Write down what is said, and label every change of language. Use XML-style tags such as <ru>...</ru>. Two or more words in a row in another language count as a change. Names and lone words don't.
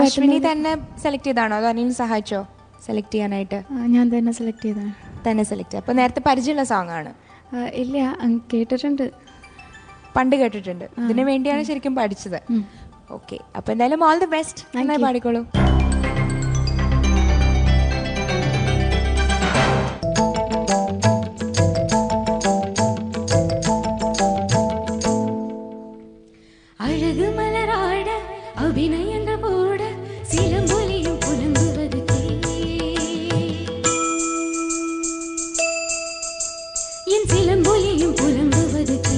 <ml>അശ്വിനി തന്നെ സെലക്ട് ചെയ്താണോ അതോ അനിൽ സഹായിച്ചോ സെലക്ട് ചെയ്യാനായിട്ട്? ഞാൻ തന്നെ സെലക്ട് ചെയ്താണ്. തന്നെ സെലക്ട് ചെയ്ത. അപ്പോൾ നേരത്തെ പരിചയമുള്ള സോങ് ആണ്? ഇല്ല, കേട്ടിട്ടുണ്ട്, പണ്ട് കേട്ടിട്ടുണ്ട്. ഇതിനു വേണ്ടിയാണ് ശരിക്കും പഠിച്ചത്. ഓക്കെ, അപ്പോൾ എന്തായാലും ഓൾ ദി ബെസ്റ്റ്. നന്നായി പാടിക്കോളൂ.</ml> <ta>அழகுமலராட அபிநயங்க போட சிலம்பொலியும் புலம்புவது என் சிலம்பொலியும் புலம்புவது</ta>